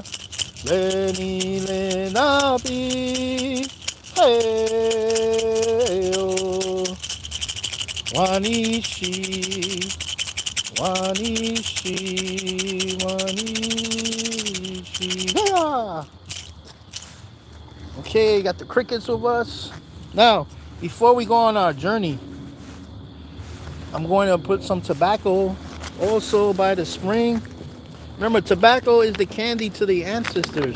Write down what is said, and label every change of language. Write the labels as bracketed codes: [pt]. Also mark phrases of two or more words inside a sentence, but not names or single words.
[del] Leni le na pi hey yo. Wanishi, wanishi, wanishi. [en] Yeah. Okay, got the crickets with us. Now, before we go on our journey, I'm going to put some tobacco also by the spring. Remember, tobacco is the candy to the ancestors.